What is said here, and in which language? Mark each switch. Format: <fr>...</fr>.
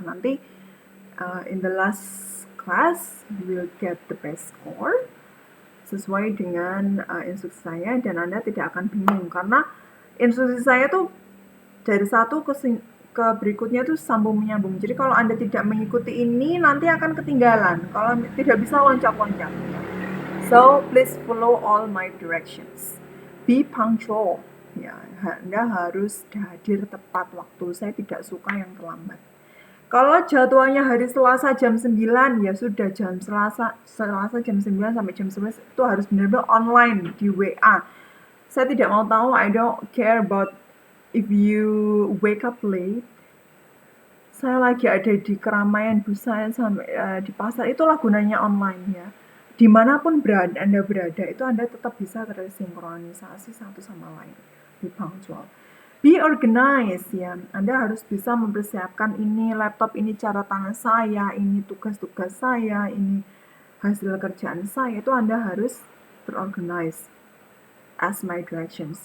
<id>Nanti</id> <en>in the last class you will get the best score</en> <id>sesuai dengan instruksi saya, dan Anda tidak akan bingung karena instruksi saya tuh dari satu ke berikutnya tuh sambung menyambung. Jadi kalau Anda tidak mengikuti ini nanti akan ketinggalan. Kalau tidak bisa loncat-loncat.</id> <en>So please follow all my directions. Be punctual.</en> <id>Ya, Anda harus hadir tepat waktu. Saya tidak suka yang terlambat. Kalau jadwalnya hari Selasa jam 9, ya sudah jam Selasa jam 9 sampai jam 11 itu harus benar-benar online di WA. Saya tidak mau tahu,</id> <en>I don't care about if you wake up late.</en> <id>Saya lagi ada di keramaian Busan sampai di pasar, itulah gunanya online ya. Dimanapun Anda berada, itu Anda tetap bisa tersinkronisasi satu sama lain.</id> <en>Be punctual. Be organized ya.</en> <id>Anda harus bisa mempersiapkan ini laptop, ini catatan saya, ini tugas-tugas saya, ini hasil kerjaan saya. Itu Anda harus terorganize</id> <en>as my directions.</en>